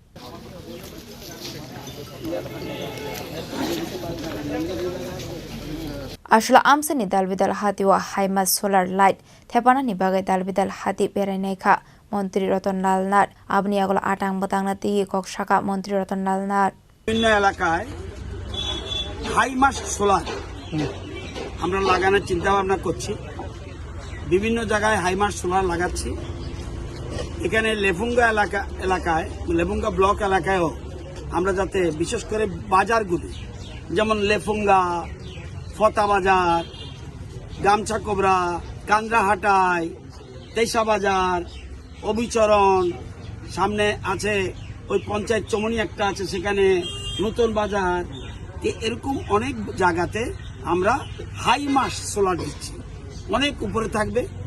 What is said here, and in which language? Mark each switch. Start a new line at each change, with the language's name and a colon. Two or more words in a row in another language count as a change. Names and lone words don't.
Kok Borok: Ashla amsani dalbidal hati wa Haima
English: solar light
Kok Borok: thepana ni bagai dalbidal hati beraneka Mantri Ratanlal Nath abni agolo atang batang na ti kok shaka Mantri Ratanlal Nath
Bangla: বিভিন্ন এলাকায়
English: high-mast solar
Bangla: আমরা লাগানোর চিন্তা ভাবনা করছি বিভিন্ন জায়গায়
English: high-mast solar
Bangla: লাগাচ্ছি এখানে লেফুঙ্গা এলাকায় লেফুঙ্গা ব্লক এলাকায়ও আমরা যাতে বিশেষ করে বাজারগুলি যেমন লেফুঙ্গা ফতা বাজার গামছা কোবরা কান্দ্রাহাটায় তেইসা বাজার অবিচরণ সামনে আছে ওই পঞ্চায়েত চমনি একটা আছে সেখানে নতুন বাজার এরকম অনেক জায়গাতে আমরা
English: high-mast solar
Bangla: দিচ্ছি অনেক উপরে থাকবে